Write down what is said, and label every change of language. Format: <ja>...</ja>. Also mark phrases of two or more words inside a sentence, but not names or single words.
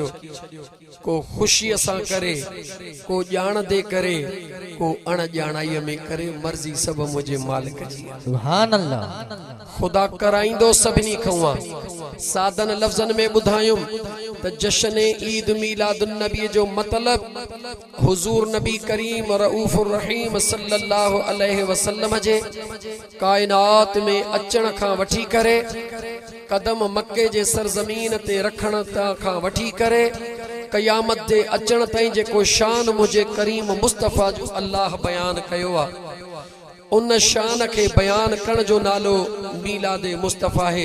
<sd>को खुशी सां करे, को ॼाण दे करे, को अणॼाणाईअ में करे, मर्ज़ी सब मुझे मालिक जी।</sd> <ar>سبحان الله.</ar> <sd>खुदा कराईंदो सभिनी खां। सादन लफ्ज़न में ॿुधायुम त जश्न ईद मीलादुन नबी जो मतलब हुजूर नबी करीम</sd> <ar>الرؤوف الرحيم صلى الله عليه وسلم</ar> <sd>जे कायनात में अचण खां वठी करे कदम मक्के जे सरजमीन ते रखण खां वठी करे क़यामत जे अचण ताईं जेको शान मुझे करीम मुस्तफ़ा जो अल्लाह बयान कयो आ उन शान के बयान करण जो नालो मीलादे मुस्तफ़ा है।</sd>